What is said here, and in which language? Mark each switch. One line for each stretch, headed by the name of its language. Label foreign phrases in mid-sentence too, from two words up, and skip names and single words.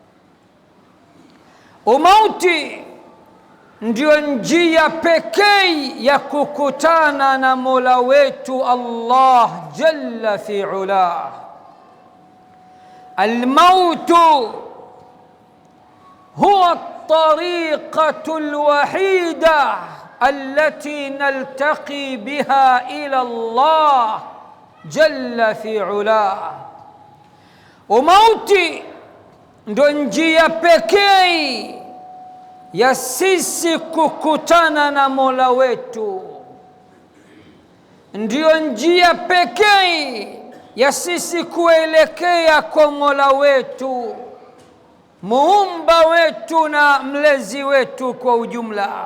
Swahili: Umauti ndio njia pekee ya kukutana na Mola wetu Allah
Arabic: جل في علاه. الموت هو الطريقة الوحيدة التي نلتقي بها إلى الله جل في علاه.
Swahili: Umauti ndo njia pekee ya sisi kukutana na Mola wetu, ndio njia pekee ya sisi kuelekea kwa Mola wetu, muumba wetu na mlezi wetu kwa ujumla.